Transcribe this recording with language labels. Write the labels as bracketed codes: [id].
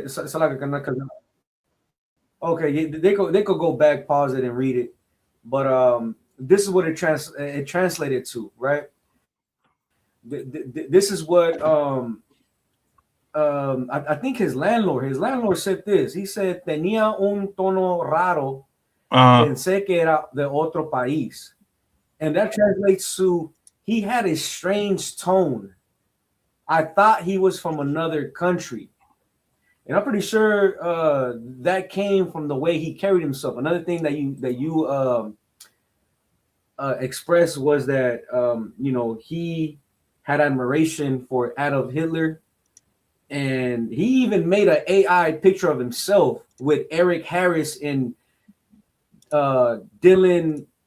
[en] It's like okay, they could go back, pause it, and read it. But this is what it translated to, right? This is what I think his landlord said this. He said, [es] tenía un tono raro, pensé que era de otro país. [en] And that translates to, he had a strange tone. I thought he was from another country. And I'm pretty sure that came from the way he carried himself. Another thing that you expressed was that you know, he had admiration for Adolf Hitler, and he even made an AI picture of himself with Eric Harris and Dylan.